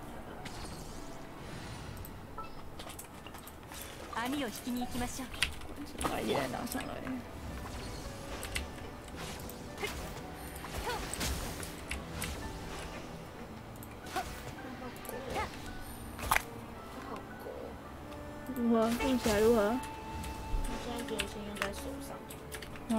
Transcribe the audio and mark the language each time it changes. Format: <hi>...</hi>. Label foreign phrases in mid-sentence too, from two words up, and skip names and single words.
<ja>網を引きに行きましょう。</ja> <zh>把野人拿上来。如何？用起来如何？我现在觉得先用在手上。</zh>